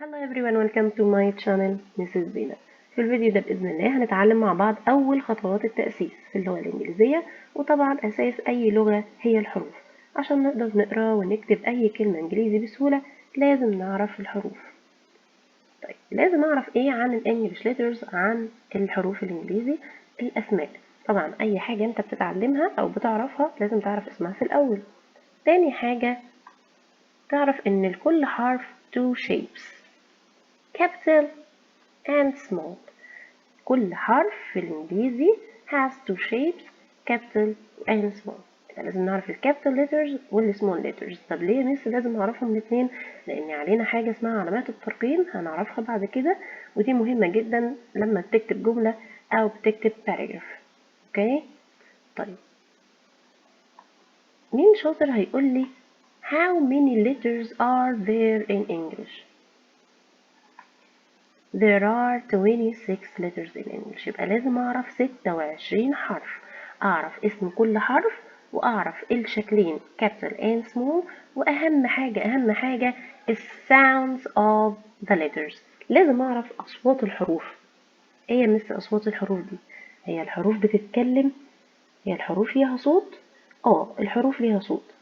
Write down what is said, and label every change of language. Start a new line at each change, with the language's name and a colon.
English: everyone, welcome to my channel Mrs. Zina.
Arabic: في الفيديو ده بإذن الله هنتعلم مع بعض أول خطوات التأسيس في اللغة الإنجليزية، وطبعا أساس أي لغة هي الحروف. عشان نقدر نقرأ ونكتب أي كلمة إنجليزي بسهولة لازم نعرف الحروف. طيب لازم أعرف إيه عن الإنجليش ليترز، عن الحروف الإنجليزي؟ الأسماء. طبعا أي حاجة أنت بتتعلمها أو بتعرفها لازم تعرف اسمها في الأول. تاني حاجة تعرف إن لكل حرف
English: two shapes capital and small.
Arabic: كل حرف في الإنجليزي
English: has two shapes capital and small.
Arabic: لازم نعرف الكابيتال letters والسمول letters. طب ليه ميس لازم نعرفهم الاثنين؟ لأن علينا حاجة اسمها علامات الترقيم هنعرفها بعد كده، ودي مهمة جدا لما بتكتب جملة أو بتكتب paragraph. اوكي؟ طيب مين شاطر هيقول لي
English: how many letters are there in English؟ There are 26 letters in English.
Arabic: يبقى لازم أعرف 26 حرف، أعرف اسم كل حرف وأعرف الشكلين
English: capital and small،
Arabic: وأهم حاجة
English: is sounds of the letters.
Arabic: لازم أعرف أصوات الحروف. إيه يا مس أصوات الحروف دي؟ هي الحروف بتتكلم؟ هي الحروف ليها صوت؟ الحروف ليها صوت.